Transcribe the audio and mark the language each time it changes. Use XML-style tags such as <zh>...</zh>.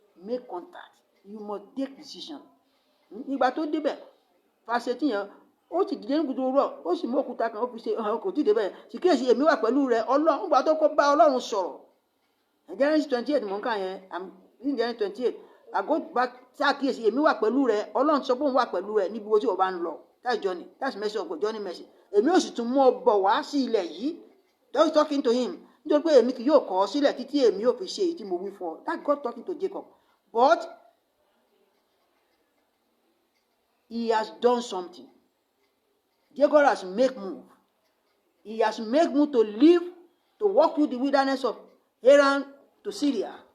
<en>make contact. You must take decision.</en> <yo>Ìgbà tó débẹ̀ fàṣetì yẹn ó ti dìde nígbà tó rọ̀ ó sì mú òkúta kan ó fi ṣe kò tí ì débẹ̀ sì kíyèsí èmi wà pẹ̀lú rẹ̀ Ọlọ́run nígbà tó kọ́ bá Ọlọ́run sọ̀rọ̀. Genesis 28 mò ń kà yẹn</yo> <en>in Genesis 28 I go back</en> <yo>ṣàkíyèsí èmi wà pẹ̀lú rẹ̀ Ọlọ́run sọ pé òun wà pẹ̀lú rẹ̀ níbi wo tí o bá ń lọ.</yo> <en>That's journey, that's mercy of God, journey mercy.</en> <yo>Èmi ò sì tún mú ọ bọ̀ wá sí ilẹ̀ yìí.</yo> <en>Just talking to him</en> <yo>nítorí pé èmi kì yóò kọ̀ ọ́ sílẹ̀ títí èmi yóò fi ṣe èyí tí mo wí fún ọ.</yo> <en>That's God talking to Jacob. But he has done something. Jacob has make move. He has make move to leave, to walk through the wilderness of Haran to Syria.</en>